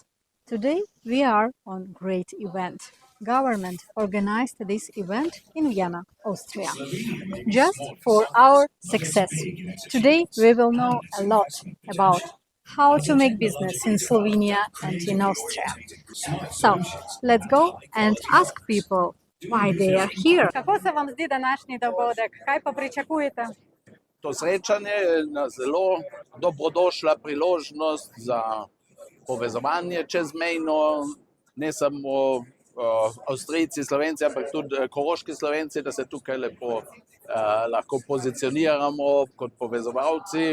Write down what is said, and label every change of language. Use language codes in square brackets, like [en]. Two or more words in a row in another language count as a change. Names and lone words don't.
[en] Today, we are on great event. Government organized this event in Vienna, Austria, just for our success. Today, we will know a lot about how to make business in Slovenia and in Austria. So, let's go and ask people why they are here. [sl] Kako se vam zdi današnji dogodek? Kaj pa pričakujete? To srečanje je ena zelo dobrodošla priložnost za povezovanje čezmejno, ne samo Avstrijci, Slovenci, ampak tudi koroški Slovenci, da se tukaj lepo lahko pozicioniramo kot povezovalci.